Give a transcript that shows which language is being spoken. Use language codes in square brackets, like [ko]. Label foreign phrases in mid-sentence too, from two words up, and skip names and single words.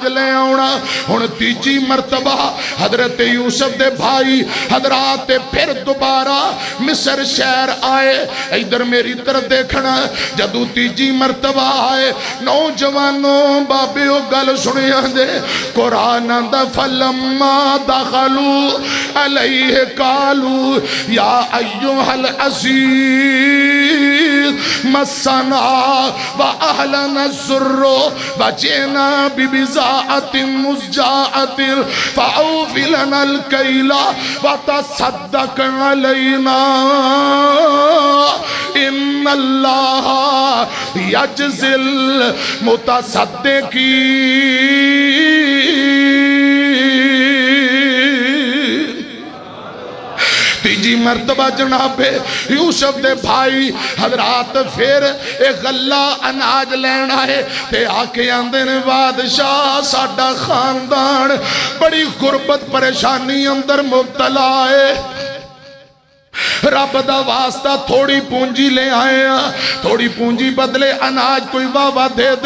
[pa] لے آؤنا ہُݨ تیجی مرتبہ حضرت یوسف دے بھائی حضرات فیر دوبارہ مصر شہر آئے ادھر میری طرف دیکھنا جدوں تیجی مرتبہ آئے نوجواناں بابے او گل سنیا جے قرآن دا [ar] فلما دخلوا عليه قالوا يا أيها عزيز مسنا وأهلنا الضر وجئنا ببضاعة مزجاة فأوف لنا الكيل وتصدق علينا إن الله يجزي المتصدقين [pa] تیجی مرتبہ جناب یوسف دے بھائی حضرات فیر ایک غلہ اناج لینا ہے تے آکے آندے نے بادشاہ ساڈا خاندان بڑی غربت پریشانی اندر مبتلا ہے رب دا واسطہ تھوڑی پونجی لے آئے تھوڑی پونجی بدلے اناج کوئی واوا دے دے